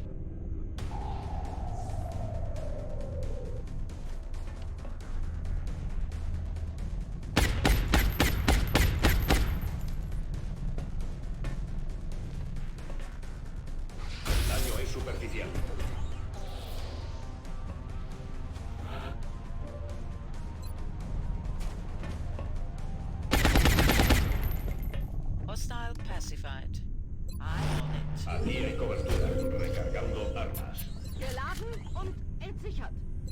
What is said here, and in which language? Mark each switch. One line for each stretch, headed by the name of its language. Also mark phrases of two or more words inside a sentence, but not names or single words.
Spanish: es superficial.
English: Hostile pacified. I'm on it.
Spanish: Aquí hay cobertura. Recargando armas.
German: Geladen und entsichert.